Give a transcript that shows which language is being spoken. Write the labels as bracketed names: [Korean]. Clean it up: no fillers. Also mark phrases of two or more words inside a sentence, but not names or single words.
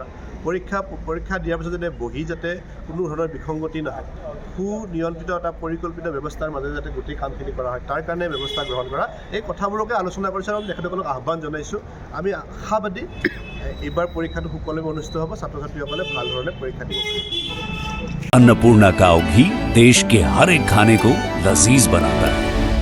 [Assamese] পৰীক্ষা দিয়াৰ পিছত যাতে বহি যাতে কোনো ধৰণৰ বিসংগতি নহয়, সুনিয়ন্ত্ৰিত এটা পৰিকল্পিত ব্যৱস্থাৰ মাজেৰে যাতে গোটেই কামখিনি কৰা হয় তাৰ কাৰণে ব্যৱস্থা গ্ৰহণ কৰা। এই কথাবোৰকে আলোচনা কৰিছোঁ আৰু তেখেতসকলক আহ্বান জনাইছোঁ। আমি আশাবাদী এইবাৰ পৰীক্ষাটো সুকলমে অনুষ্ঠিত হ'ব, ছাত্ৰ ছাত্ৰীসকলে ভাল ধৰণে পৰীক্ষা দিব। [Hindi] अन्नपूर्णा काव घी देश के हर एक खाने को लजीज बनाता है।